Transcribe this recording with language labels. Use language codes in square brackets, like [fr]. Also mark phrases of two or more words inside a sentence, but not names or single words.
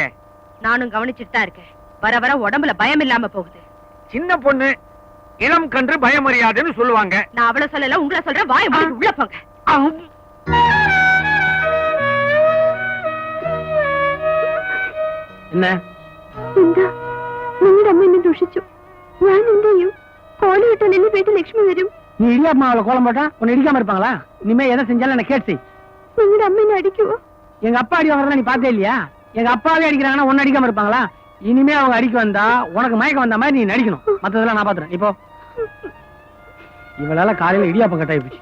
[ta] நானும் கவனிச்சுட்டு தான் இருக்கேன். வர வர உடம்புல பயம் இல்லாம போகுது. சின்ன பொண்ணு, இளம் கன்று பயமறியாதுன்னு சொல்லுவாங்க. நான் அவளை சொல்லல, உங்களை சொல்றேன். வாய மூடி உள்ள போங்க. என்ன [ml] നിങ്ങളുടെ അമ്മ എന്നെ ദുഷിച്ചു. ഞാൻ എന്ത് ചെയ്യും? കോലമിട്ട് നിന്നെ വീട്ടിൽ ലക്ഷ്മി വരും. [ta] நீ இடியாப்ப மாவுல கோலம் போட்டா உன்னை இடிக்காம இருப்பாங்களா? இனிமே எதை செஞ்சாலும் என்ன கேட்டு செய். നിങ്ങളുടെ அம்மா என்ன அடிக்குவோ? எங்க அப்பா அடி வாங்குறதா நீ பார்த்தே இல்லையா? எங்க அப்பாவே அடிக்கிறாங்கன்னா உன்னை அடிக்காம இருப்பாங்களா? இனிமே அவங்க அடிக்க வந்தா உனக்கு மயக்கம் வந்த மாதிரி நீ நடிக்கணும். மத்ததெல்லாம் நான் பாத்துறேன். இப்போ இவளால காலையில இடியாப்பம் கட்டாயி போச்சு.